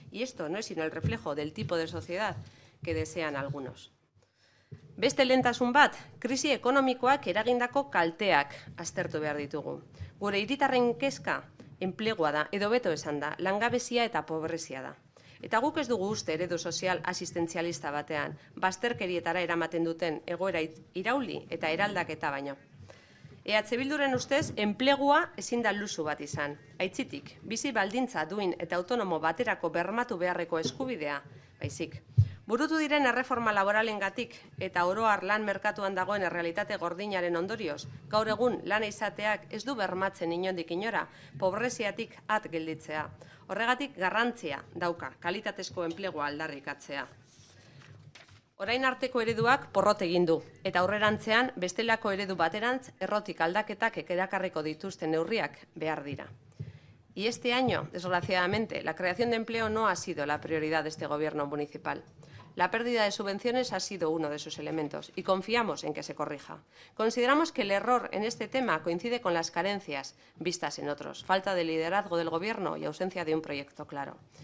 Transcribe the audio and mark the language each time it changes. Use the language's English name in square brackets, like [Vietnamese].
[Spanish] Y esto no es sino el reflejo del tipo de sociedad que desean algunos. [Basque] Beste lehentasun bat, krisi ekonomikoak eragindako kalteak aztertu behar ditugu. Gure hiritarren kezka enplegua da, edo beto esan da, langabezia eta pobrezia da. Eta guk ez dugu uste eredu sozial asistentzialista batean, bazterkerietara eramaten duten egoera irauli eta eraldaketa baino. EH Bilduren ustez, enplegua ezin da luxu bat izan. Aitzitik, bizi baldintza duin eta autonomo baterako bermatu beharreko eskubidea, baizik. Burutu diren erreforma laboralengatik eta oro har lan merkatuan dagoen errealitate gordinaren ondorioz, gaur egun lana izateak ez du bermatzen inondik inora, pobreziatik at gelditzea. Horregatik garrantzia dauka kalitatezko enplegua aldarrikatzea. Orain arteko ereduak porrot egin du, eta aurrerantzean bestelako eredu baterantz errotik aldaketak erakarriko dituzten neurriak behar dira. [Spanish] Y este año, desgraciadamente, la creación de empleo no ha sido la prioridad de este Gobierno municipal. La pérdida de subvenciones ha sido uno de esos elementos y confiamos en que se corrija. Consideramos que el error en este tema coincide con las carencias vistas en otros, falta de liderazgo del Gobierno y ausencia de un proyecto claro.